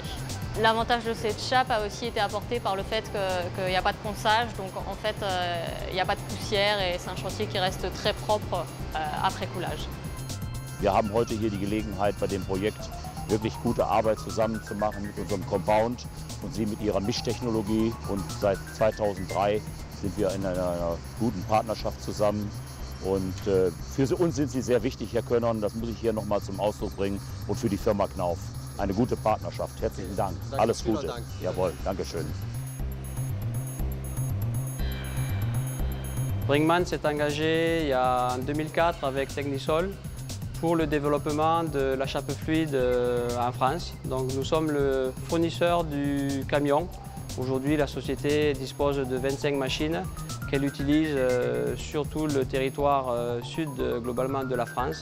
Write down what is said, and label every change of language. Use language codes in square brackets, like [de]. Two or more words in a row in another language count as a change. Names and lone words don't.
[fr] L'avantage de cette chape a aussi été apporté par le fait qu'il n'y a pas de ponçage, donc en fait il n'y a pas de poussière et c'est un chantier qui reste très propre après coulage. [de] Wir haben heute hier die Gelegenheit, bei dem Projekt wirklich gute Arbeit zusammen zu machen mit unserem Compound und sie mit ihrer Mischtechnologie. Und seit 2003 sind wir in einer guten Partnerschaft zusammen. Und für uns sind sie sehr wichtig, Herr Könnern, das muss ich hier nochmal zum Ausdruck bringen, und für die Firma Knauf. Eine gute Partnerschaft. Herzlichen Dank. Danke, alles Gute. Dank. Jawohl, Dankeschön. [fr] Bringmann s'est engagé en 2004 avec Technisol pour le développement de la chape fluide en France. Donc nous sommes le fournisseur du camion. Aujourd'hui, la société dispose de 25 machines qu'elle utilise sur tout le territoire sud globalement de la France